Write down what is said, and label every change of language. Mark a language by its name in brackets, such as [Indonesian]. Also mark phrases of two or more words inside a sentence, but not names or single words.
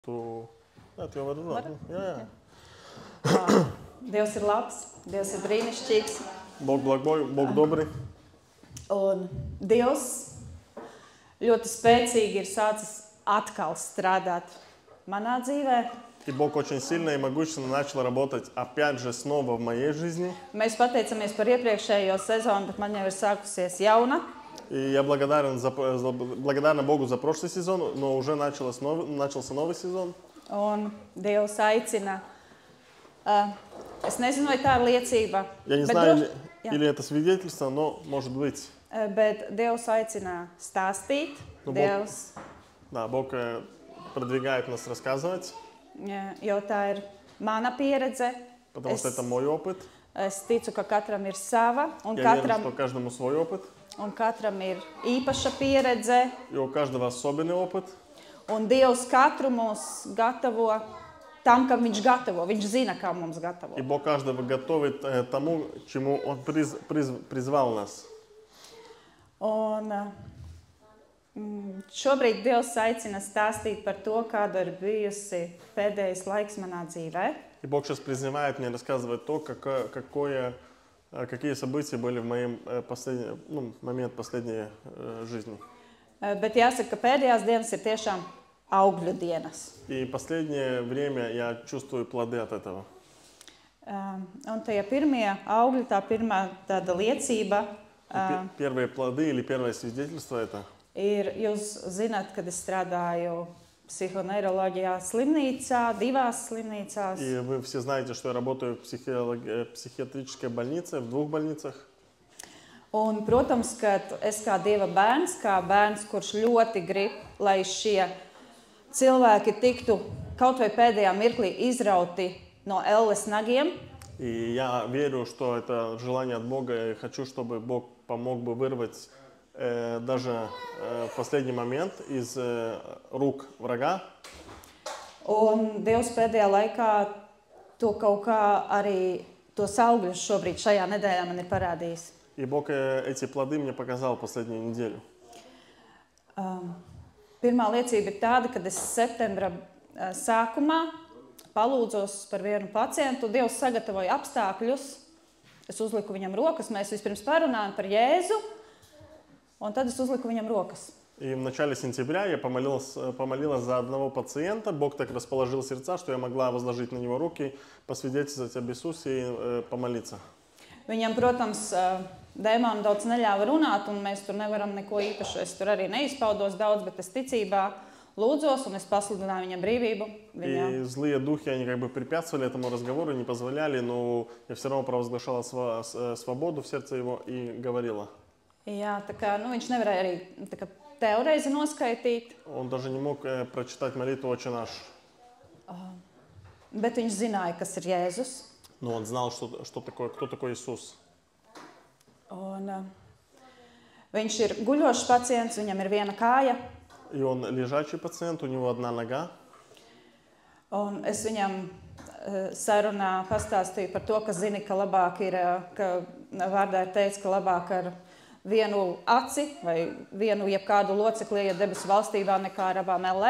[Latvian] Jā, tu jau vari runāt. Jā. Dievs ir labs, Dievs ir brīnišķīgs. [Russian] Bog благой, Bog добрый. [Latvian] Un Dievs ļoti spēcīgi ir sācis atkal strādāt manā dzīvē. [Russian] И Бог очень сильно и могущественно начал работать опять же снова в моей жизни. [Latvian] Mēs pateicamies par iepriekšējo sezonu, bet man jau ir sākusies jauna. [Russian] И я благодарен Богу за прошлый сезон, но уже начался новый сезон. [Latvian] Un Dievs aicina. Es nezinu, vai tā ir liecība. [Russian] Я не знаю, или это свидетельство, но может быть. [Latvian] Bet Dievs aicina stāstīt. Dievs. [Russian] Да, Бог продвигает нас рассказывать. [Latvian] Jo tā ir mana pieredze. [Russian] Потому что это мой опыт. [Latvian] Es ticu, ka katram ir sava. Un [Russian] Я верю, что каждому свой опыт. [Latvian] Un katram ir īpaša pieredze. [Russian] И у каждого особенный опыт. [Latvian] Un Dievs katru mūs gatavo tam, kam viņš gatavo. Viņš zina, kā mums gatavo. [Russian] И Бог каждого готовит тому, чему Он призвал нас. [Latvian] Un šobrīd Dievs aicina stāstīt par to, kāda ir bijusi pēdējais laiks manā dzīvē. [Russian] И Бог сейчас призывает меня рассказывать то, какие события были в моем момент последней жизни. [Latvian] Bet jāsaka, ka pēdējās dienas ir tiešām augļu dienas. [Russian] И последнее время я чувствую плоды от этого. [Latvian] Un tie pirmie augļi, tā pirmā tāda liecība. [Russian] Первые плоды или первое свидетельство это. [Latvian] Ir, jūs zināt, kad es strādāju psihoneiroloģijā slimnīcā, divās slimnīcās. [Russian] И вы все знаете, что я работаю в психиатрической больнице, в двух больницах. [Latvian] Un, protams, ka es kā Dieva bērns, kurš ļoti grib, lai šie cilvēki tiktu kaut vai pēdējā mirklī izrauti no elles nagiem. [Russian] И я верю, что это желание от Бога, и хочу, чтобы Бог помог бы вырвать даже в последний момент из рук врага. [Latvian] Un Dievs pēdējā laikā to kaut kā arī tos augļus šobrīd šajā nedēļā man ir parādījis. [Russian] И Бог эти плоды мне показал последнюю неделю. [Latvian] Pirmā liecība ir tāda, kad es septembra sākumā palūdzos par vienu pacientu. Dievs sagatavoja apstākļus. Es uzliku viņam rokas. Mēs vispirms parunājam par Jēzu, un tad es uzliku viņam rokas. [Russian] И в начале сентября я помолилась за одного пациента. Бог так расположил сердца, что я могла возложить на него руки, посвидетельствовать об Иисусе и помолиться. [Latvian] Viņam, protams, dēmoni daudz neļāva runāt, un mēs tur nevaram neko īpašu. Es tur arī neizpaudos daudz, bet es ticībā lūdzos, un es pasludināju viņam brīvību. [Russian] И злые духи, они как бы препятствовали этому разговору, не позволяли, но я все равно провозглашала свободу в сердце его и говорила. [Latvian] Jā, tā kā, viņš nevarēja arī teoreizi noskaitīt. [Russian] Он даже не мог прочитать молитву «Отче наш». [Latvian] Bet viņš zināja, kas ir Jēzus. [Russian] Но он знал, кто такой Иисус. [Latvian] Un, viņš ir guļošs pacients, viņam ir viena kāja. [Russian] И он лежачий пациент, у него одна нога. [Latvian] Un es viņam sarunā pastāstīju par to, ka zini, ka labāk ir, ka vārdā ir teicis, ka labāk ar vienu aci vai vienu jebkādu locekli, ja debesu valstībā nekā ar abām ellē.